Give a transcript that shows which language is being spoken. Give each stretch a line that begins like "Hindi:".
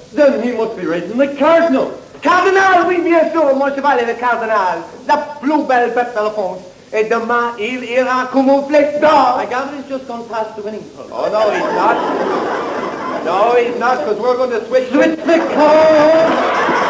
English: Then he must be riding the Cardinal.
French: Cardinal, oui, bien sûr, mon cheval est le Cardinal. La plus belle bête de la France. Et demain, il ira comme un flèche d'or.
English: I gather he's just gone past the winning post. Oh, no, he's not. No, he's not, because we're going to switch the car.